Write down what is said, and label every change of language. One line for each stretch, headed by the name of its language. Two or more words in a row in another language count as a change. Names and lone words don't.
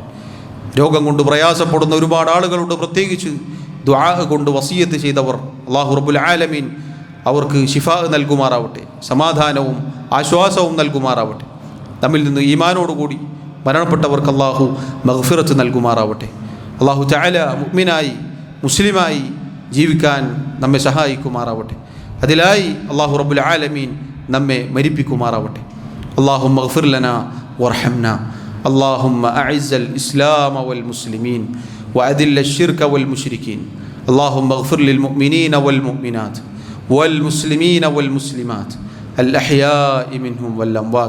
Malayalam: രോഗം കൊണ്ട് പ്രയാസപ്പെടുന്ന ഒരുപാട് ആളുകളുണ്ട്. പ്രത്യേകിച്ച് ദുആ കൊണ്ട് വസിയത്ത് ചെയ്തവർ,
Arabic: الله رب العالمين
Malayalam: അവർക്ക് ശിഫാ നൽകുമാറാവട്ടെ, സമാധാനവും ആശ്വാസവും നൽകുമാറാവട്ടെ. നമ്മിൽ നിന്ന് ഈമാനോടുകൂടി മരണപ്പെട്ടവർക്ക് അല്ലാഹു മഗ്ഫിറത്ത് നൽകുമാറാവട്ടെ.
Arabic: الله تعالى
Malayalam: മുഅ്മിനായി മുസ്ലിമായി ജീവിക്കാൻ നമ്മെ സഹായിക്കുമാറാവട്ടെ. അതിലായി
Arabic: الله رب العالمين
Malayalam: നമ്മെ മരിപ്പിക്കുമാറാവട്ടെ.
Arabic: اللهم اغفر لنا وارحمنا. اللهم أعز الإسلام والمسلمين وأذل الشرك والمشركين. اللهم اغفر للمؤمنين والمؤمنات والمسلمين والمسلمات الأحياء منهم والأموات.